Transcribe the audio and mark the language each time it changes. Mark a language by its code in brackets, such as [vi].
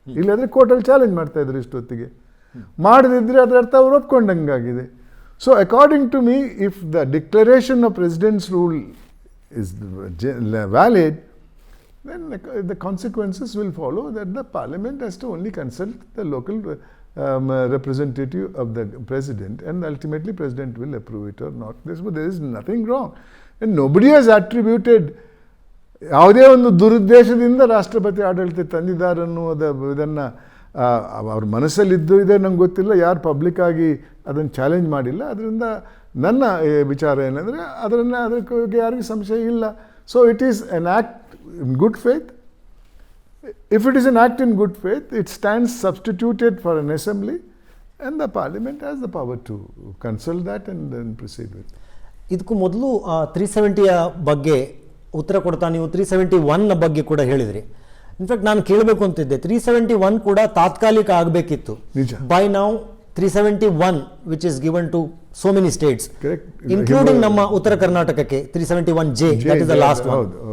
[kn] ಇಲ್ಲಾಂದರೆ ಕೋರ್ಟಲ್ಲಿ ಚಾಲೆಂಜ್ ಮಾಡ್ತಾ ಇದ್ರು ಇಷ್ಟೊತ್ತಿಗೆ. ಮಾಡದಿದ್ದರೆ ಅದರ ಅರ್ಥ ಅವ್ರು ಒಪ್ಕೊಂಡಂಗಾಗಿದೆ. [en] So according to me, if the declaration of president's rule is valid, then the consequences will follow that the parliament has to only consult the local representative of the president, and ultimately president will approve it or not. There is nothing wrong, and nobody has attributed [kn] ಯಾವುದೇ ಒಂದು ದುರುದ್ದೇಶದಿಂದ ರಾಷ್ಟ್ರಪತಿ ಆಡಳಿತ ತಂದಿದ್ದಾರೆ ಅನ್ನೋದ ಇದನ್ನು ಅವ್ರ ಮನಸ್ಸಲ್ಲಿದ್ದು ಇದೆ ನಂಗೆ ಗೊತ್ತಿಲ್ಲ, ಯಾರು ಪಬ್ಲಿಕ್ ಆಗಿ ಅದನ್ನು ಚಾಲೆಂಜ್ ಮಾಡಿಲ್ಲ. ಅದರಿಂದ ನನ್ನ ವಿಚಾರ ಏನಂದರೆ ಅದಕ್ಕೆ ಯಾರಿಗೂ ಸಂಶಯ ಇಲ್ಲ. [en] So it is an act in good faith. If it is an act in good faith, it stands substituted for an assembly, and the parliament has the power to consult that and then proceed with it. [kn] ಇದಕ್ಕೂ ಮೊದಲು 370ಯ ಬಗ್ಗೆ ಉತ್ತರ ಕೊಡ್ತಾ ನೀವು 371ನ ಬಗ್ಗೆ ಕೂಡ ಹೇಳಿದ್ರಿ. In fact ನಾನು ಕೇಳಬೇಕು ಅಂತಿದ್ದೆ, 371 ಕೂಡ ತಾತ್ಕಾಲಿಕ ಆಗಬೇಕಿತ್ತು. [en] by now 371 which is given to so many states, including [kn] ನಮ್ಮ ಉತ್ತರ ಕರ್ನಾಟಕಕ್ಕೆ [en] 371J, that is the last one.